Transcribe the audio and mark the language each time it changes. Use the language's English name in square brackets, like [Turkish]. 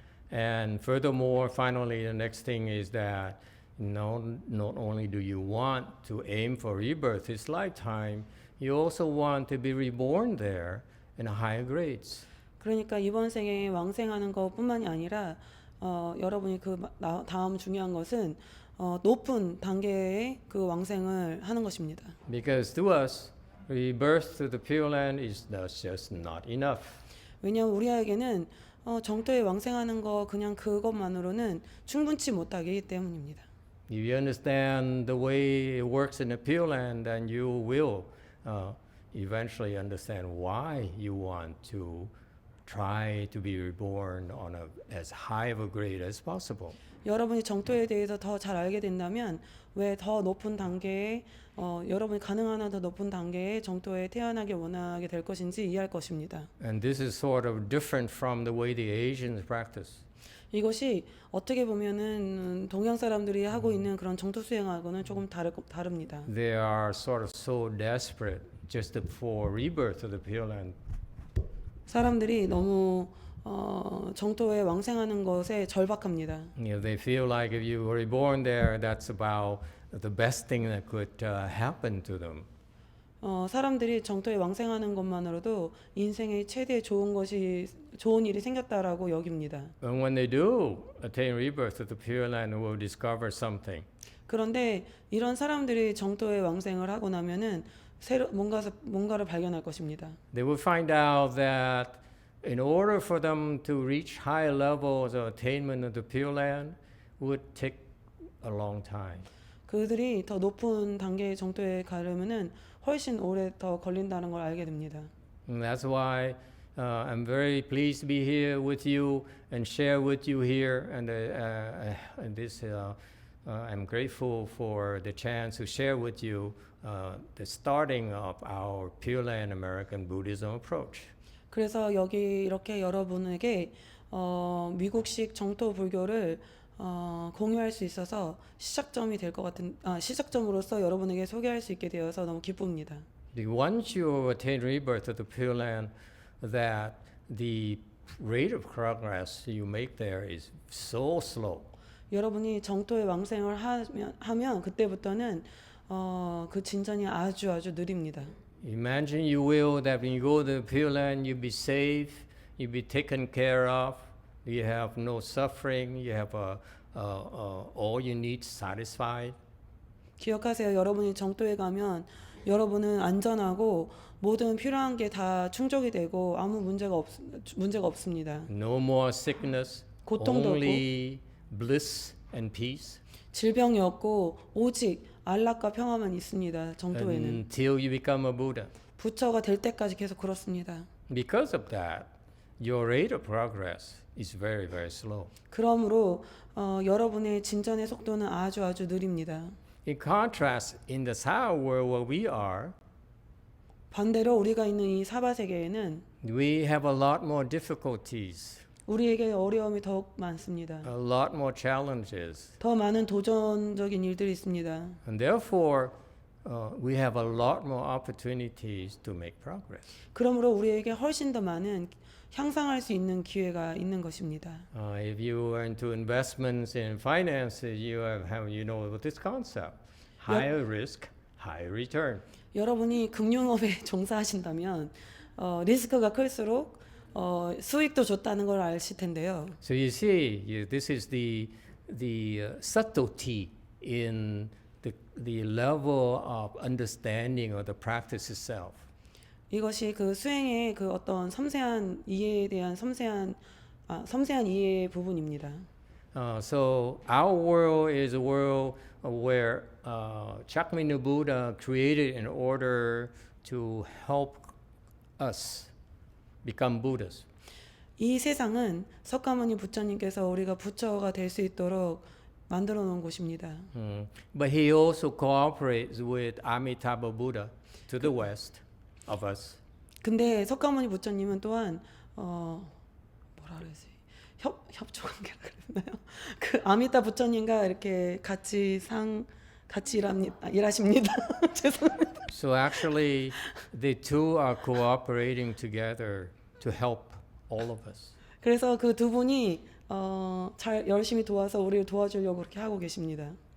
[English] And furthermore, finally, the next thing is that not only do you want to aim for rebirth this lifetime, you also want to be reborn there in higher grades. [Korean] 그러니까 이번 생에 왕생하는 것뿐만이 아니라 여러분이 다음 중요한 것은 높은 단계의 그 왕생을 하는 것입니다. [English] Because to us, rebirth to the Pure Land is just not enough. [Korean] 왜냐하면 우리에게는 정토에 왕생하는 거 그냥 그것만으로는 충분치 못하기 때문입니다. [English] If you understand the way it works in the Pure Land, then you will eventually understand why you want to try to be reborn on as high of a grade as possible. [Korean] 여러분이 정토에 대해서 더 잘 알게 된다면 왜 더 높은 단계에 여러분이 가능한 한 더 높은 단계의 정토에 태어나길 원하게 될 것인지 이해할 것입니다. [English] And this is sort of different from the way the Asians practice. [Korean] 이것이 어떻게 보면은 동양 사람들이 하고 있는 그런 정토 수행하고는 조금 다릅니다. [English] They are sort of so desperate just for rebirth of the Pure Land. [Korean] 사람들이 너무 정토에 왕생하는 것에 절박합니다. [English] You know, they feel like if you were reborn there, that's about the best thing that could happen to them. [Korean] 사람들이 정토에 왕생하는 것만으로도 인생의 최대 좋은 일이 생겼다라고 여깁니다. [English] And when they do attain rebirth of the Pure Land, they will discover something. [Korean] 그런데 이런 사람들이 정토에 왕생을 하고 나면은 뭔가를 발견할 것입니다. [English] They will find out that in order for them to reach higher levels of attainment of the Pure Land would take a long time. [Korean] 그들이 더 높은 단계의 정토에 가려면은 훨씬 오래 더 걸린다는 걸 알게 됩니다. [English] And that's why I'm very pleased to be here with you and share with you here. And I'm grateful for the chance to share with you the starting of our Pure Land American Buddhism approach. [Korean] 그래서 여기 이렇게 여러분에게 미국식 정토 불교를 공유할 수 있어서 시작점이 될 것 같은 시작점으로서 여러분에게 소개할 수 있게 되어서 너무 기쁩니다. [English] Once you attain rebirth of the Pure Land, that the rate of progress you make there is so slow. [Korean] 여러분이 정토에 왕생을 하면 그때부터는 그 진전이 아주 느립니다. [English] Imagine you will that when you go to the Pure Land, you'll be safe, you'll be taken care of, you have no suffering, you have all you need satisfied. [Korean] 기억하세요. 여러분이 정토에 가면 여러분은 안전하고 모든 필요한 게 다 충족이 되고 아무 문제가 없습니다. [English] No more sickness, [Korean] 고통도 [English] only bliss and peace. [Korean] 질병이 없고 오직 안락과 평화만 있습니다. 정토에는. [English] Until you become a Buddha. [Korean] 부처가 될 때까지 계속 그렇습니다. [English] Because of that, your rate of progress is very slow. [Korean] 그러므로 여러분의 진전의 속도는 아주 느립니다. [English] In contrast, in the Sao world where we are, [Korean] 반대로 우리가 있는 이 사바 세계에는 [English] we have a lot more difficulties, [Korean] 우리에게 어려움이 더욱 많습니다. [English] a lot more challenges. [Korean] 더 많은 도전적인 일들이 있습니다. [English] And therefore, we have a lot more opportunities to make progress. [Korean] 그러므로 우리에게 훨씬 더 많은 향상할 수 있는 기회가 있는 것입니다. [English] If you are into investments in finances, you know this concept: higher risk, higher return. [Korean] 여러분이 금융업에 종사하신다면 리스크가 클수록 수익도 좋다는 걸 아실 텐데요. [English] So you see, this is the subtlety in the level of understanding of the practice itself. [Korean] 이것이 그 수행의 그 어떤 섬세한 이해에 대한 섬세한 이해의 부분입니다. [English] So our world is a world where Chakmina Buddha created in order to help us become Buddhas. [Korean] 이 세상은 석가모니 부처님께서 우리가 부처가 될 수 있도록 만들어 놓은 곳입니다. [English] But he also cooperates with Amitabha Buddha to the west of us. [Korean] 근데 석가모니 부처님은 또한 뭐라 그러지? 협조 관계라 그랬나요? 그 아미타 부처님과 이렇게 같이 일하십니다. 죄송합니다. [English] So actually, the two are cooperating together to help all of us. [Korean] 그래서 그 두 분이 잘 열심히 도와서 우리를 도와주려고 그렇게 하고 계십니다.